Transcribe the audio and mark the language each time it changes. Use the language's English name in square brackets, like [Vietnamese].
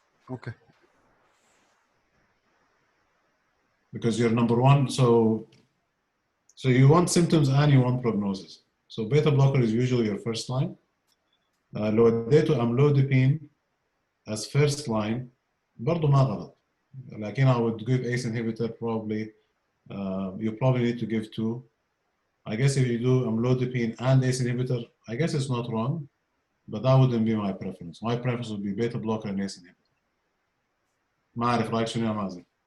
[English] Okay. Because you're number 1, so you want symptoms and you want prognosis. So beta blocker is usually your 1st line. [Arabic] لو اديته amlodipine [English] as 1st line [Arabic] برضه ما غلط. لكن [English] I would give ACE inhibitor probably. You probably need to give 2. I guess if you do amlodipine and ACE inhibitor, I guess it's not wrong, but that wouldn't be my preference. My preference would be beta blocker and ACE inhibitor. [Arabic] ما أعرف رأيك شنو يا مازن.